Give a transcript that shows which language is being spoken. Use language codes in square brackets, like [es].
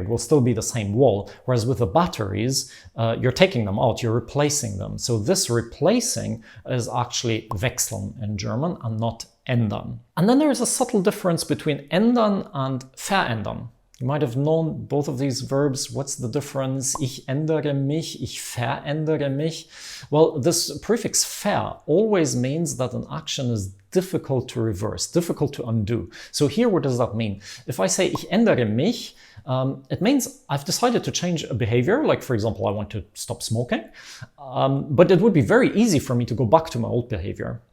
[en] It will still be the same wall. Whereas with the batteries, you're taking them out, you're replacing them. So this replacing is actually wechseln in German and not ändern. And then there is a subtle difference between ändern and verändern. You might have known both of these verbs. What's the difference? [de] Ich ändere mich, ich verändere mich. [en] Well, this prefix ver always means that an action is difficult to reverse, difficult to undo. So here, what does that mean? If I say [de] ich ändere mich, [en] it means I've decided to change a behavior. Like, for example, I want to stop smoking. But it would be very easy for me to go back to my old behavior.